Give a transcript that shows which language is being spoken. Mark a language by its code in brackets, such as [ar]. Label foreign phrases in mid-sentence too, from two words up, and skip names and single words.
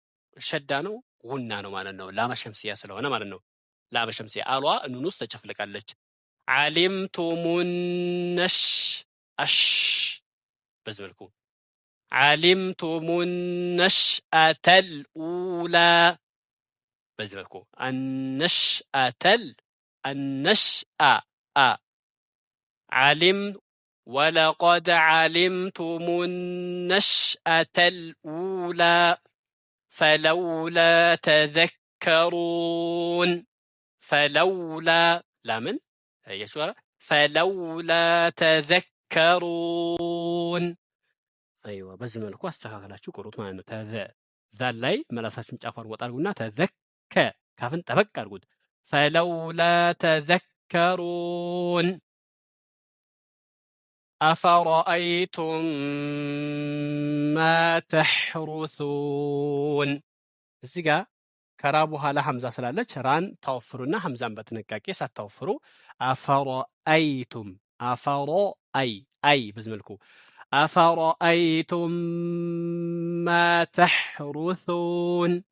[am] ሸዳ ነው፣ ጉና ነው ማለት ነው። [ar] لام شمسية [am] ስለሆነ ማለት ነው። [ar] لام شمسية [am] አሏ ኑን ውስጥ ተጨፍልቃለች። ዓሊምቱሙነሽ አሽ በዚህ መልኩ [ar] علمتم النشأة الأولى [am] በዚህ መልኩ [ar] النشأة علم ولقد علمتم النشأة الأولى فلولا تذكرون فلولا لا من هي شو فلولا تذكرون ايوه بس [am] መልኩ አስተካክላችሁ ቁሩት ማለት ነው። ዛል ላይ መላሳችሁን ጫፋን ወጣ አድርጉና ተዘከ ካፍን ጠበቅ አድርጉት። [ar] فلولا تذكرون أفرأيتم ما تحرثون [am] እዚህ ጋር ከራ በኋላ ሐምዛ ስላለች ራን ታወፍሩና ሐምዛን በጥንቃቄ ሳታወፍሩ አፈረአይቱም አይ በዚህ መልኩ [ar] أفرأيتم ما تحرثون